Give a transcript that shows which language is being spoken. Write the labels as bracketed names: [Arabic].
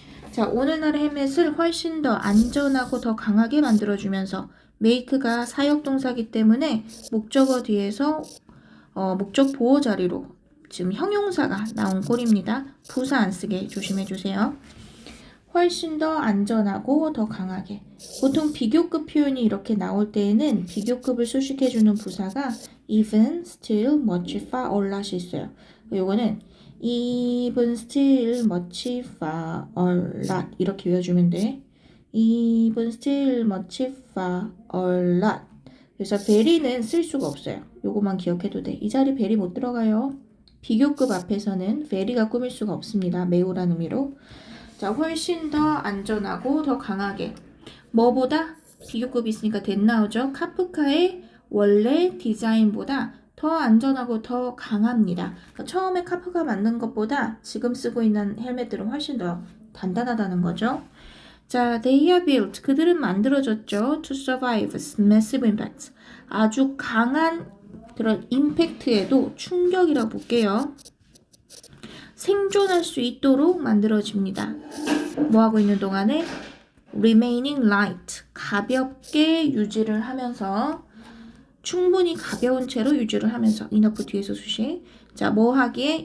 [Korean] 자, 오늘날의 헬멧을 훨씬 더 안전하고 더 강하게 만들어주면서, make가 사역동사기 때문에 목적어 뒤에서 목적 보호 자리로 지금 형용사가 나온 꼴입니다. 부사 안 쓰게 조심해주세요. 훨씬 더 안전하고 더 강하게. 보통 비교급 표현이 이렇게 나올 때에는 비교급을 수식해주는 부사가 even, still, much, far, a lot이 있어요. 요거는 even, still, much, far, a lot 이렇게 외워주면 돼. [English] even, still, much, far, a lot. [Korean] 그래서 very는 쓸 수가 없어요. 요거만 기억해도 돼. 이 자리 very 못 들어가요. 비교급 앞에서는 very가 꾸밀 수가 없습니다. 매우란 의미로. 자, 훨씬 더 안전하고 더 강하게. 뭐보다? 비교급이 있으니까 that 나오죠. 카프카의 원래 디자인보다 더 안전하고 더 강합니다. 그러니까 처음에 카프가 만든 것보다 지금 쓰고 있는 헬멧들은 훨씬 더 단단하다는 거죠. 자, [English] they are built. [Korean] 그들은 만들어졌죠. [English] To survive massive impacts. [Korean] 아주 강한 그런 임팩트에도 충격이라고 볼게요. 생존할 수 있도록 만들어집니다. 뭐 하고 있는 동안에 [English] remaining light, [Korean] 가볍게 유지를 하면서, 충분히 가벼운 채로 유지를 하면서, enough 뒤에서 수식. 자, 뭐 하기에?